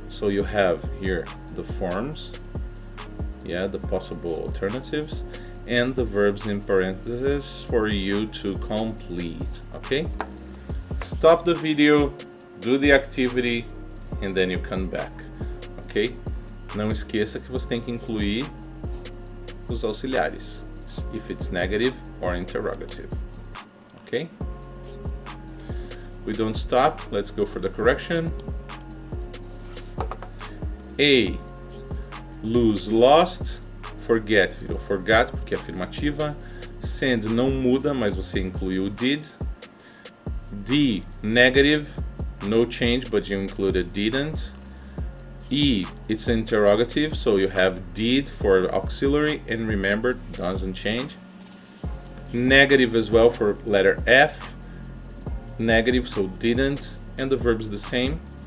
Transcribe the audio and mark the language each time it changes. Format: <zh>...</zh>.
<en>So you have here the forms, the possible alternatives, and the verbs in parentheses for you to complete, okay? Stop the video, do the activity, and then you come back, ok?</en> <pt>Não esqueça que você tem que incluir os auxiliares,</pt> <en>if it's negative or interrogative,</en> <pt>ok?</pt> <en>We don't stop, let's go for the correction.</en> <pt>A, lose, lost, forget, virou forgot porque é afirmativa. Send não muda, mas você incluiu did.</pt> <en>D, negative, no change, but you included didn't. E, it's interrogative, so you have did for auxiliary, and remember, doesn't change. Negative as well for letter F, negative, so didn't, and the verb is the same.</en>